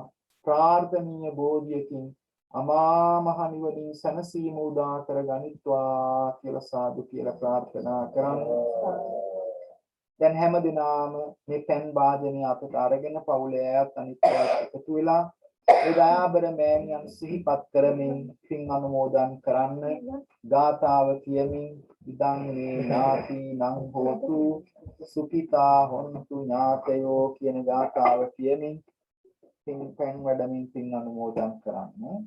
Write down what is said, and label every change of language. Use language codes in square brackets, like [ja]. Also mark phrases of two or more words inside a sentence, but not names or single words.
[si] ප්‍රාර්ථනීය බෝධියකින් අමා මහ නිවනින් සැනසීම උදා කර ගනිත්වා කියලා සාදු කියලා ප්‍රාර්ථනා කරමු. දැන් හැමදිනම මේ පෙන් වාදනය අපට අරගෙන පවුලේ අයත් අනිත් අයත් එකතු වෙලා ඒ දයාබර මෑණියන් සිහිපත් කරමින් පින් අනුමෝදන් කරන්න ගාථාව කියමින් [pi] ඉදං මේ ඥාති නං හෝතු සුඛිතා හොන්තු ඥාතයෝ [si] කියන ගාථාව කියමින් පින් පෙන් වඩමින් පින් අනුමෝදන් කරන්න.